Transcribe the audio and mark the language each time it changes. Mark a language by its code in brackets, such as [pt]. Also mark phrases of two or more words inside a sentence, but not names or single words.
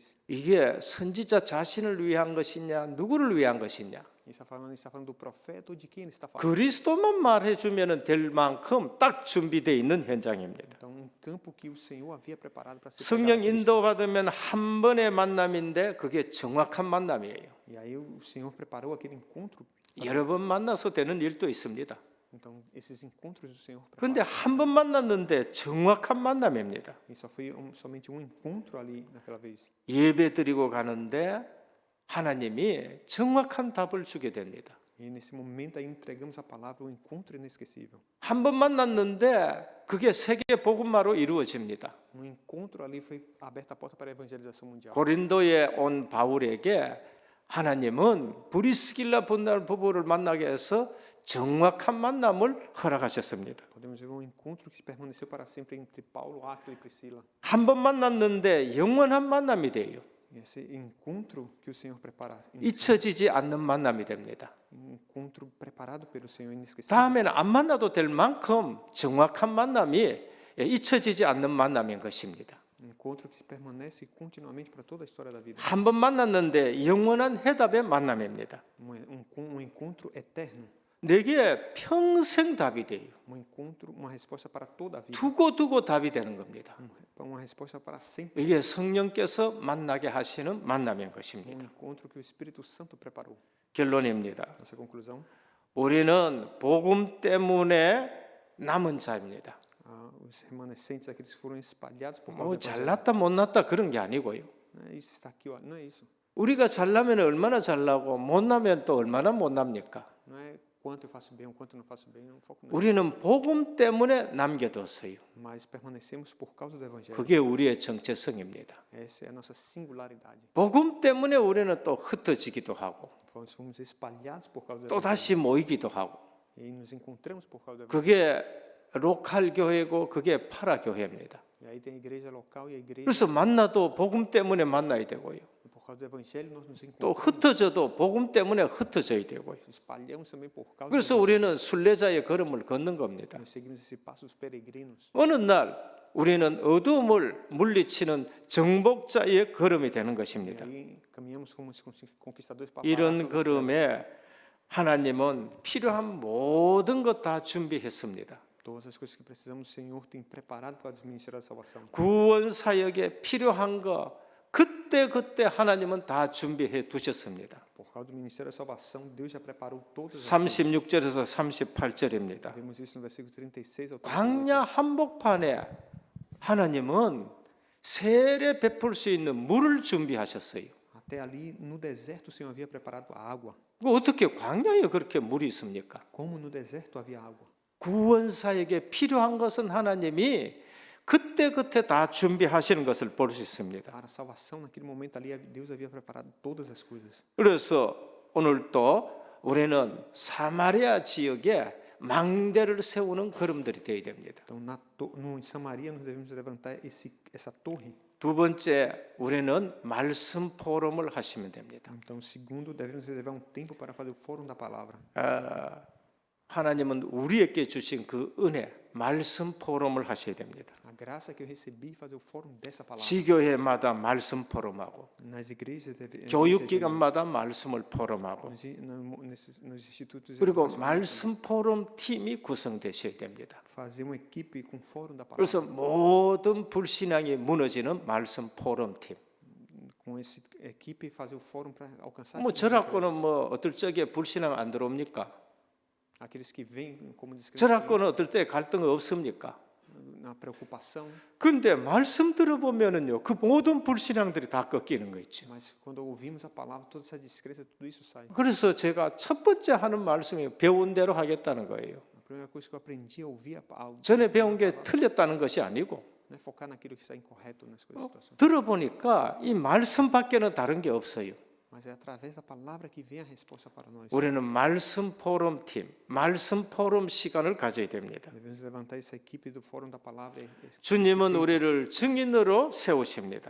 [ko] 이게 선지자 자신을 위한 것이냐, 누구를 위한 것이냐? [pt] Ele está falando do profeta ou de quem ele está falando? [ko] 그리스도만 말해주면 될 만큼 딱 준비되어 있는 현장입니다. [pt] Então, um campo que o Senhor havia preparado para ser 성령 pregado a Cristo. [ko] 인도받으면 한 번의 만남인데 그게 정확한 만남이에요. [pt] E aí o Senhor preparou aquele encontro. [ko] 여러 번 만나서 되는 일도 있습니다. [pt] Então, esses encontros do Senhor 그런데 preparou. [ko] 한 번 만났는데 정확한 만남입니다. [pt] E só foi somente um encontro ali naquela vez. [ko] 예배 드리고 가는데 하나님이 정확한 답을 주게 됩니다. [pt] E nesse momento aí entregamos a palavra, um encontro inesquecível. [ko] 한 번 만났는데 그게 세계 복음화로 이루어집니다. [pt] Um encontro ali foi aberta a porta para a evangelização mundial. [ko] 고린도에 온 바울에게 하나님은 브리스길라 분날 부부를 만나게 해서 정확한 만남을 허락하셨습니다. [pt] Podemos ver um encontro que permaneceu para sempre entre Paulo, Áquila e Priscila. [ko] 한 번 만났는데 영원한 만남이 돼요. [pt] E esse encontro que o Senhor prepara, [ko] 잊혀지지 않는 만남이 됩니다. [pt] um encontro preparado pelo Senhor inesquecível. [ko] 다음에는 안 만나도 될 만큼 정확한 만남이 잊혀지지 않는 만남인 것입니다. [pt] Um encontro que permanece continuamente para toda a história da vida. [ko] 한 번 만났는데 영원한 해답의 만남입니다. [pt] Um encontro eterno, [ko] 내게 평생 답이 돼요. [pt] um encontro, uma resposta para toda a vida, [ko] 두고 답이 되는 겁니다. [pt] uma resposta para sempre. [ko] 이게 성령께서 만나게 하시는 만남인 Um 것입니다. [pt] encontro que o Espírito Santo preparou. [ko] 결론입니다. [pt] Nossa conclusão: [ko] 우리는 복음 때문에 남은 자입니다. [pt] os remanescentes, aqueles que foram espalhados por causa 뭐 do evangelho. [ko] 잘났다 못났다 그런 게 아니고요. [pt] Não é isso está aqui, ó, não é isso. [ko] 우리가 잘나면 얼마나 잘나고 못나면 또 얼마나 못납니까? [pt] Não é quanto eu faço bem ou quanto eu não faço bem, não foco nisso. [ko] 우리는 복음 때문에 남겨뒀어요. [pt] Mas permanecemos por causa do evangelho. [ko] 그게 우리의 정체성입니다. [pt] Essa é a nossa singularidade. [ko] 복음 때문에 우리는 또 흩어지기도 하고 [pt] Nós fomos espalhados por causa do 또 evangelho. [ko] 다시 모이기도 하고 [pt] E nos encontramos por causa do evangelho. [ko] 그게 로컬 교회고 그게 파라 교회입니다. [pt] E aí tem a igreja local e a igreja. [ko] 그래서 만나도 복음 때문에 만나야 되고요. [pt] Por causa do evangelho nós nos 또 encontramos. [ko] 흩어져도 복음 때문에 흩어져야 되고요. [pt] Espalhamos também por causa. 그래서 do evangelho. [ko] 우리는 순례자의 걸음을 걷는 겁니다. [pt] Nós seguimos esse passo dos peregrinos. [ko] 어느 날 우리는 어두움을 물리치는 정복자의 걸음이 되는 E 것입니다. [pt] aí caminhamos como os conquistadores para [ko] 이런 걸음에 하나님은 필요한 모든 것 다 준비했습니다. [pt] todas as coisas que precisamos, o Senhor tem preparado para o ministério da salvação. [ko] 구원 사역에 필요한 거 그때 하나님은 다 준비해 두셨습니다. [pt] Por causa do ministério da salvação, Deus já preparou todas as [ko] 36절에서 38절입니다. [pt] Vemos isso no versículo 36 ao 38. [ko] 광야 한복판에 하나님은 세례 베풀 수 있는 물을 준비하셨어요. [pt] Até ali no deserto o Senhor havia preparado a água. [ko] 어떻게 광야에 그렇게 물이 있습니까? [pt] Como no deserto havia água. [ko] 구원 사역에 필요한 것은 하나님이 그때 다 준비하시는 것을 볼 수 있습니다. [pt] Para a salvação, naquele momento ali, Deus havia preparado todas as coisas. [ko] 그래서 오늘 또 우리는 사마리아 지역에 망대를 세우는 걸음들이 되어야 됩니다. [pt] Então, em Samaria, nós devemos levantar essa torre. [ko] 두 번째, 우리는 말씀 포럼을 하시면 됩니다. [pt] Então, segundo, devemos reservar um tempo para fazer o fórum da palavra. [ko] 하나님은 우리에게 주신 그 은혜, 말씀 포럼을 하셔야 됩니다. [pt] A graça que eu recebi fazer o fórum dessa palavra. [ko] 지교회마다 말씀 포럼하고 [pt] Nas igrejas, [ko] 교육기관마다 말씀을 포럼하고 [pt] nos institutos 그리고 educacionais, [ko] 말씀 포럼 팀이 구성되셔야 됩니다. [pt] fazer uma equipe com fórum da palavra. [ko] 그래서 모든 불신앙이 무너지는 말씀 포럼 팀. [pt] Com essa equipe fazer o fórum para alcançar 뭐 esses [ko] 저라고는 뭐 어떨 적에 불신앙 안 들어옵니까? [pt] aqueles que vêm como descrentes [ko] 저라고는 어떨 때 갈등 없습니까? [pt] na preocupação, [ko] 근데 말씀 들어보면은요, 그 모든 불신앙들이 다 꺾이는 거 있죠. [pt] mas quando ouvimos a palavra, toda essa descrença, tudo isso sai. [ko] 그래서 제가 첫 번째 하는 말씀이 배운 대로 하겠다는 거예요. [pt] A primeira coisa que eu aprendi a ouvir [ko] 전에 배운 게 틀렸다는 것이 아니고 [pt] não é focar naquilo que está incorreto nas coisas, situações, [ko] 들어보니까 이 말씀밖에는 다른 게 없어요. [pt] mas é através da palavra que vem a resposta para nós. [ko] 우리는 말씀 포럼 팀, 말씀 포럼 시간을 가져야 됩니다. [pt] Devemos levantar essa equipe do fórum da palavra. [ko] 주님은 우리를 증인으로 세우십니다.